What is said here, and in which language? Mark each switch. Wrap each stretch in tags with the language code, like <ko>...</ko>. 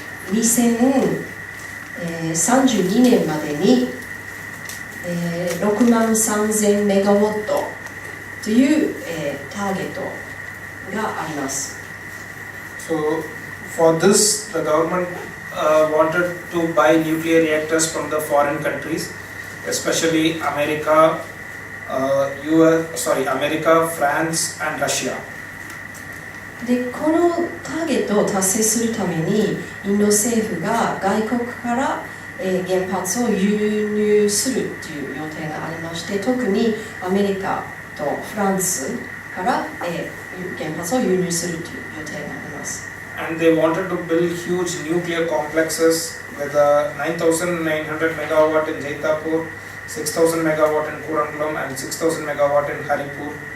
<ja>2032年までに、63,000メガワットという、ターゲットがあります。</ja> <en>So for this, the government wanted to buy nuclear reactors from the foreign countries, especially America, France, and Russia.</en> <ja>でこのターゲットを達成するためにインド政府が外国から、原発を輸入するという予定がありまして、特にアメリカとフランスから、原発を輸入するという予定があります。</ja> <en>And they wanted to build huge nuclear complexes with 9,900 megawatt in Jaitapur, 6,000 megawatt in Kurangalam, and 6,000 megawatt in Haripur.</en>